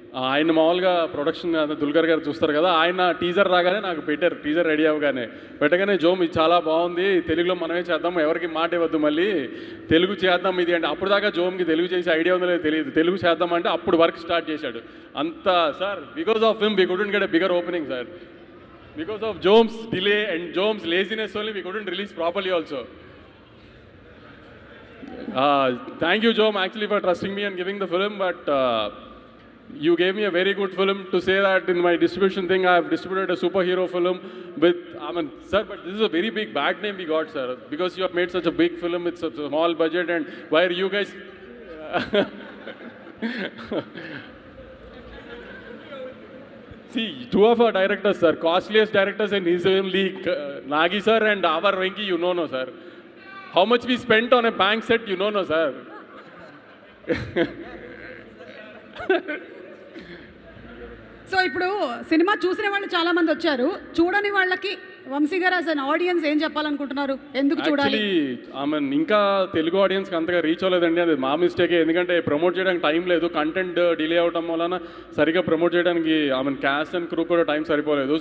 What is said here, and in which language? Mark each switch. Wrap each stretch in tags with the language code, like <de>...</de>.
<te>ఆయన మామూలుగా ప్రొడక్షన్ దుల్కర్ గారు చూస్తారు కదా, ఆయన టీజర్ రాగానే నాకు పెట్టారు. టీజర్ రెడీ అవ్వగానే పెట్టగానే, జోమ్ ఇది చాలా బాగుంది, తెలుగులో మనమే చేద్దాం, ఎవరికి మాట ఇవ్వద్దు, మళ్ళీ తెలుగు చేద్దాం ఇది అంటే. అప్పుడు దాకా జోమ్కి తెలుగు చేసే ఐడియా ఉందో లేదో తెలియదు. తెలుగు చేద్దాం అంటే అప్పుడు వర్క్ స్టార్ట్ చేశాడు.</te> <en>అంతా sir, because of him we couldn't get a bigger opening sir. Because of Jome's delay and Jome's laziness only, we couldn't release properly also. Thank you, Jome, actually for trusting me and giving the film, but you gave me a very good film to say that in my distribution thing, I have distributed a superhero film with, sir, but this is a very big bad name we got, sir, because you have made such a big film with such a small budget, and why are you guys... See, two of our directors, sir, costliest directors in his own league, Nagi sir and our Venki, you know, no, sir. How much we spent on a bank set, you know, no, sir.</en> <te>So ఇప్పుడు cinema చూసిన వాళ్ళు చాలా మంది వచ్చారు, చూడని వాళ్ళకి వంశీ గారు as an audience ఏం చెప్పాలనుకుంటున్నారు? ఎందుకు చూడాలి? ఇంకా తెలుగు ఆడియన్స్కి అంతగా రీచ్ అవ్వలేదండి, అది మా మిస్టేకే. ఎందుకంటే ప్రమోట్ చేయడానికి టైం లేదు, కంటెంట్ డిలే అవడం వలన సరిగా ప్రమోట్ చేయడానికి క్యాస్ట్ అండ్ క్రూ కూడా టైం సరిపోలేదు.</te>